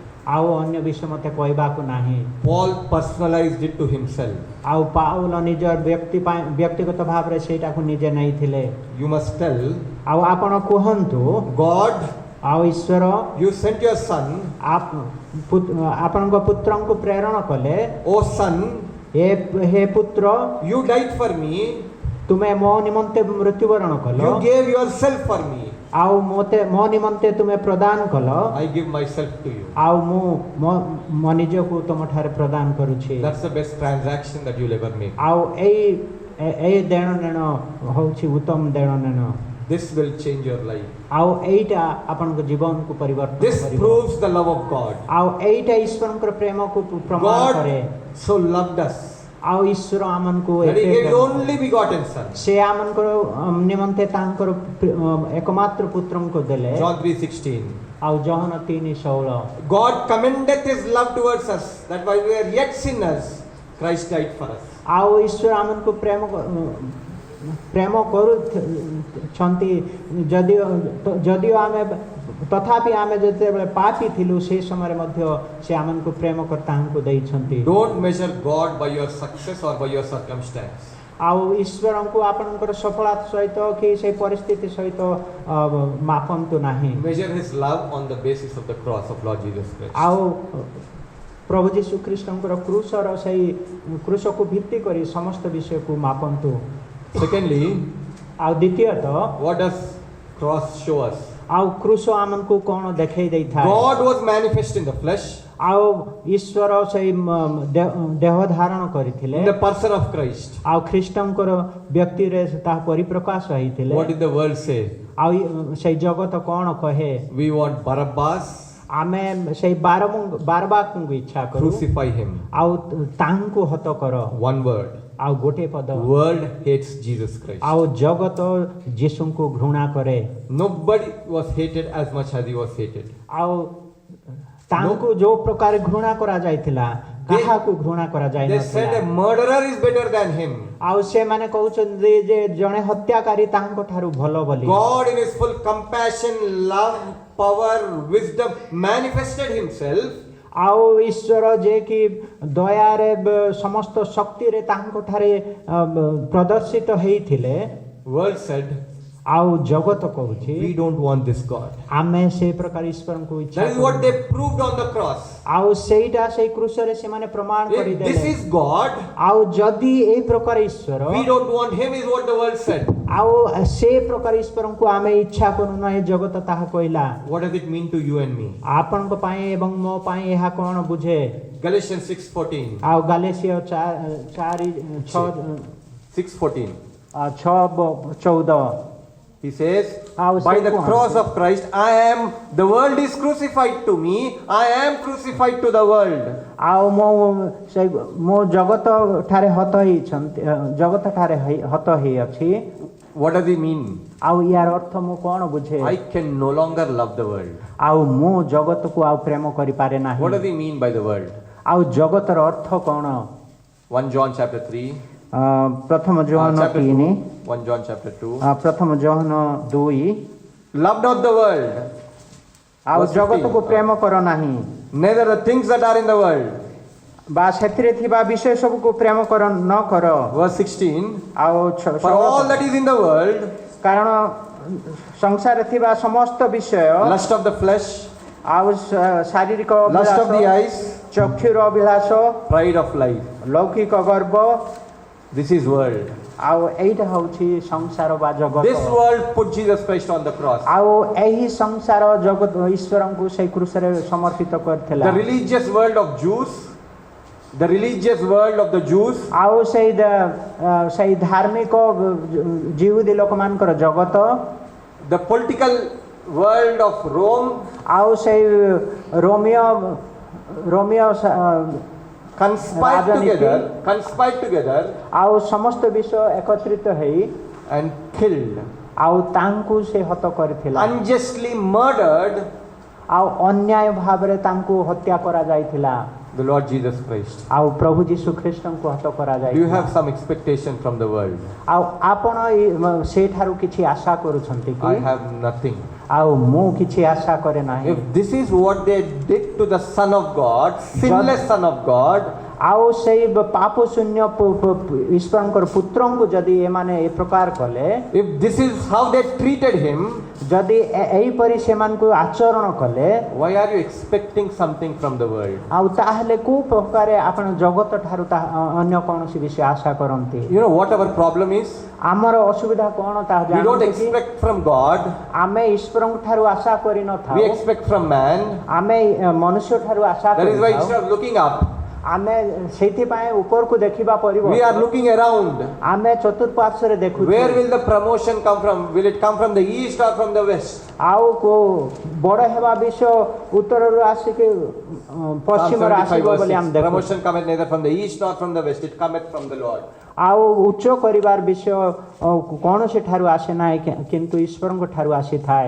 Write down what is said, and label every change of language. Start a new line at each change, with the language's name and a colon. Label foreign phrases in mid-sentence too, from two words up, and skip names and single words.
Odia: ଆଉ ଅନ୍ୟ ବିଷୟ ମୋତେ କହିବାକୁ ନାହିଁ।
English: Paul personalized it to himself.
Odia: ଆଉ ପାଉଲ ନିଜ ବ୍ୟକ୍ତିଗତ ଭାବରେ ସେଇଟାକୁ ନିଜେ ନେଇଥିଲେ।
English: You must tell,
Odia: ଆଉ ଆପଣ କୁହନ୍ତୁ,
English: God,
Odia: ଆଉ ଈଶ୍ୱର
English: you sent your son,
Odia: ଆପଣଙ୍କ ପୁତ୍ରଙ୍କୁ ପ୍ରେରଣ କଲେ।
English: O son,
Odia: ହେ ପୁତ୍ର,
English: you died for me,
Odia: ତୁମେ ମୋ ନିମନ୍ତେ ମୃତ୍ୟୁବରଣ କଲ,
English: you gave yourself for me,
Odia: ଆଉ ମୋ ନିମନ୍ତେ ତୁମେ ପ୍ରଦାନ କଲ,
English: I give myself to you.
Odia: ଆଉ ମୁଁ ମୋ ନିଜକୁ ତୁମଠାରେ ପ୍ରଦାନ କରୁଛି।
English: That's the best transaction that you'll ever make.
Odia: ଆଉ ଏଇ ଦେଣ ନେଣ ହେଉଛି ଉତ୍ତମ ଦେଣ ନେଣ।
English: This will change your life.
Odia: ଆଉ ଏଇଟା ଆପଣଙ୍କ ଜୀବନକୁ ପରିବର୍ତ୍ତନ
English: This
Odia: କରିବ।
English: proves the love of God.
Odia: ଆଉ ଏଇଟା ଈଶ୍ୱରଙ୍କର ପ୍ରେମକୁ ପ୍ରମାଣ
English: God
Odia: କରେ।
English: so loved us
Odia: ଆଉ ଈଶ୍ୱର ଆମକୁ
English: That he
Odia: ଏତେ
English: gave his
Odia: ପ୍ରେମ
English: only begotten Son.
Odia: ସେ ଆମଙ୍କର ନିମନ୍ତେ ତାଙ୍କର ଏକମାତ୍ର ପୁତ୍ରଙ୍କୁ ଦେଲେ
English: John 3:16.
Odia: ଆଉ ଜହନ 3:16
English: God commendeth his love towards us, that while we are yet sinners, Christ died for us.
Odia: ଆଉ ଈଶ୍ୱର ଆମକୁ ପ୍ରେମ କରୁଛନ୍ତି ଯଦିଓ ଆମେ ତଥାପି ଆମେ ଯେତେବେଳେ ପାପୀ ଥିଲୁ ସେହି ସମୟରେ ମଧ୍ୟ ସେ ଆମକୁ ପ୍ରେମ କରି ତାହାଙ୍କୁ ଦେଇଛନ୍ତି।
English: Don't measure God by your success or by your circumstance.
Odia: ଆଉ ଈଶ୍ୱରଙ୍କୁ ଆପଣଙ୍କର ସଫଳତା ସହିତ କି ସେହି ପରିସ୍ଥିତି ସହିତ ମାପନ୍ତୁ ନାହିଁ।
English: Measure his love on the basis of the cross of Lord Jesus Christ.
Odia: ଆଉ ପ୍ରଭୁ ଯୀଶୁ ଖ୍ରୀଷ୍ଟଙ୍କର କ୍ରୁଶର ସେହି କ୍ରୁଶକୁ ଭିତ୍ତି କରି ସମସ୍ତ ବିଷୟକୁ ମାପନ୍ତୁ।
English: Secondly,
Odia: ଆଉ ଦ୍ୱିତୀୟତଃ
English: what does cross show us?
Odia: ଆଉ କ୍ରୁଶ ଆମକୁ କ'ଣ ଦେଖେଇ ଦେଇଥାଏ?
English: God was manifest in the flesh,
Odia: ଆଉ ଈଶ୍ୱର ସେଇ ଦେହ ଧାରଣ କରିଥିଲେ
English: in the person of Christ.
Odia: ଆଉ ଖ୍ରୀଷ୍ଟଙ୍କର ବ୍ୟକ୍ତିରେ ତାହା ପରିପ୍ରକାଶ ହେଇଥିଲେ।
English: What did the world say?
Odia: ଆଉ ସେଇ ଜଗତ କ'ଣ କହେ?
English: We want Barabbas,
Odia: ଆମେ ସେଇ ବାରବାରଙ୍କୁ ଇଚ୍ଛା କରୁ
English: crucify him.
Odia: ଆଉ ତାଙ୍କୁ ହତ କର।
English: One word.
Odia: ଆଉ ଗୋଟେ ପଦ
English: World hates Jesus Christ.
Odia: ଆଉ ଜଗତ ଯୀଶୁଙ୍କୁ ଘୃଣା କରେ।
English: Nobody was hated as much as he was hated.
Odia: ଆଉ ତାଙ୍କୁ ଯୋଉ ପ୍ରକାର ଘୃଣା କରାଯାଇଥିଲା କାହାକୁ ଘୃଣା
English: They said a
Odia: କରାଯାଇନଥିଲା।
English: murderer is better than him.
Odia: ଆଉ ସେମାନେ କହୁଛନ୍ତି ଯେ ଜଣେ ହତ୍ୟାକାରୀ ତାଙ୍କ ଠାରୁ ଭଲ ବୋଲି।
English: God in his full compassion, love, power, wisdom manifested himself.
Odia: ଆଉ ଈଶ୍ୱର ଯେ କି ଦୟାରେ ସମସ୍ତ ଶକ୍ତିରେ ତାଙ୍କ ଠାରେ ପ୍ରଦର୍ଶିତ ହେଇଥିଲେ।
English: World said,
Odia: ଆଉ ଜଗତ କହୁଛି
English: we don't want this God.
Odia: ଆମେ ସେ ପ୍ରକାର ଈଶ୍ୱରଙ୍କୁ ଇଚ୍ଛା
English: That is what they proved on the cross.
Odia: ଆଉ ସେଇଟା ସେଇ କ୍ରୁଶରେ ସେମାନେ ପ୍ରମାଣ
English: If this
Odia: କରିଦେଲେ।
English: is God,
Odia: ଆଉ ଯଦି ଏଇ ପ୍ରକାର ଈଶ୍ୱର
English: we don't want him is what the world said.
Odia: ଆଉ ସେ ପ୍ରକାର ଈଶ୍ୱରଙ୍କୁ ଆମେ ଇଚ୍ଛା କରୁନ ଏ ଜଗତ ତାହା କହିଲା।
English: What does it mean to you and me?
Odia: ଆପଣଙ୍କ ପାଇଁ ଏବଂ ମୋ ପାଇଁ ଏହା କ'ଣ ବୁଝେ?
English: Galatians 6:14.
Odia: ଆଉ ଗାଲେସିୟ 6:14
English: He says, How by the simple. cross of Christ, the world is crucified to me, I am crucified to the world.
Odia: ଆଉ ମୋ ଜଗତ ଠାରେ ହତ ହେଇଛନ୍ତି ଜଗତ ଠାରେ ହତ ହେଇଅଛି।
English: What does he mean?
Odia: ଆଉ ୟାର ଅର୍ଥ ମୁଁ କ'ଣ ବୁଝେ?
English: I can no longer love the world.
Odia: ଆଉ ମୁଁ ଜଗତକୁ ଆଉ ପ୍ରେମ କରିପାରେ ନାହିଁ।
English: What does he mean by the world?
Odia: ଆଉ ଜଗତର ଅର୍ଥ କ'ଣ?
English: 1 John chapter 3.
Odia: ପ୍ରଥମ ଜୋହନ
English: Chapter 3 2. 1 John chapter 2.
Odia: ପ୍ରଥମ ଜୋହନ 2
English: Love not the world,
Odia: ଆଉ
English: Verse 15.
Odia: ଜଗତକୁ ପ୍ରେମ କର ନାହିଁ
English: neither the things that are in the world.
Odia: ବା ସେଥିରେ ଥିବା ବିଷୟ ସବୁକୁ ପ୍ରେମ ନ କର।
English: Verse 16.
Odia: ଆଉ
English: For all that is in the world,
Odia: କାରଣ ସଂସାରରେ ଥିବା ସମସ୍ତ ବିଷୟ
English: lust of the flesh,
Odia: ଆଉ ଶାରୀରିକ
English: lust of the
Odia: ଅଭିଳାଷ,
English: eyes,
Odia: ଚକ୍ଷୁର ଅଭିଳାଷ,
English: pride of life.
Odia: ଲୌକିକ ଗର୍ବ,
English: This is world.
Odia: ଆଉ ଏଇଟା ହଉଛି ସଂସାର ବା ଜଗତ।
English: This world put Jesus Christ on the cross.
Odia: ଆଉ ଏହି ସଂସାର ଜଗତ ଈଶ୍ୱରଙ୍କୁ ସେଇ କ୍ରୁଶରେ ସମର୍ପିତ କରିଥିଲା।
English: The religious world of Jews, the religious world of the Jews,
Odia: ଆଉ ସେଇ ଧାର୍ମିକ ଜିହୁଦୀ ଲୋକମାନଙ୍କର ଜଗତ,
English: the political world of Rome,
Odia: ଆଉ ସେଇ ରୋମିଓ
English: conspired together
Odia: ଆଉ ସମସ୍ତ ବିଷୟ ଏକତ୍ରିତ ହେଇ
English: and killed,
Odia: ଆଉ ତାଙ୍କୁ ସେ ହତ କରିଥିଲା।
English: unjustly murdered
Odia: ଆଉ ଅନ୍ୟାୟ ଭାବରେ ତାଙ୍କୁ ହତ୍ୟା କରାଯାଇଥିଲା।
English: the Lord Jesus Christ.
Odia: ଆଉ ପ୍ରଭୁ ଯୀଶୁ ଖ୍ରୀଷ୍ଟଙ୍କୁ ହତ
English: Do you
Odia: କରାଯାଇଥିଲା।
English: have some expectation from the world?
Odia: ଆଉ ଆପଣ ସେଠାରୁ କିଛି ଆଶା କରୁଛନ୍ତି
English: I
Odia: କି?
English: have nothing.
Odia: ଆଉ ମୁଁ କିଛି ଆଶା କରେ ନାହିଁ।
English: If this is what they did to the Son of God, sinless Son of God,
Odia: ଆଉ ସେଇ ପାପ ଶୂନ୍ୟ ଈଶ୍ୱରଙ୍କର ପୁତ୍ରଙ୍କୁ ଯଦି ଏମାନେ ଏ ପ୍ରକାର କଲେ,
English: if this is how they treated him,
Odia: ଯଦି ଏହିପରି ସେମାନଙ୍କୁ ଆଚରଣ କଲେ,
English: why are you expecting something from the world?
Odia: ଆଉ ତାହେଲେ କୋଉ ପ୍ରକାରେ ଆପଣ ଜଗତ ଠାରୁ ଅନ୍ୟ କୌଣସି ବିଷୟ ଆଶା କରନ୍ତି?
English: You know what our problem is?
Odia: ଆମର ଅସୁବିଧା କ'ଣ ତାହା
English: We don't
Odia: ଜାଣନ୍ତି କି?
English: expect from God,
Odia: ଆମେ ଈଶ୍ୱରଙ୍କ ଠାରୁ ଆଶା କରିନଥାଉ,
English: we expect from man.
Odia: ଆମେ ମନୁଷ୍ୟ ଠାରୁ ଆଶା
English: That is why
Odia: କରିଥାଉ।
English: instead of looking up,
Odia: ଆମେ ସେଇଥିପାଇଁ ଉପରକୁ ଦେଖିବା
English: we are
Odia: ପରିବର୍ତ୍ତେ
English: looking around.
Odia: ଆମେ ଚତୁଃପାର୍ଶ୍ୱରେ ଦେଖୁଛୁ।
English: Where will the promotion come from? Will it come from the east or from the west?
Odia: ଆଉ କୋ ବଡ଼ ହେବା ବିଷୟ ଉତ୍ତର ଆସିକେ
English: Psalm
Odia: पश्चिम
English: 75
Odia: आसिबो
English: verse
Odia: बोली
English: 6.
Odia: ହମ ଦେଖୁ
English: Promotion cometh neither from the east nor from the west, it cometh from the Lord.
Odia: ଆଉ ଉଚ୍ଚ କରିବାର ବିଷୟ କୌନ ସେ ଠାରୁ ଆସେ ନା କିନ୍ତୁ ଈଶ୍ୱରଙ୍କ ଠାରୁ ଆସି ଥାଏ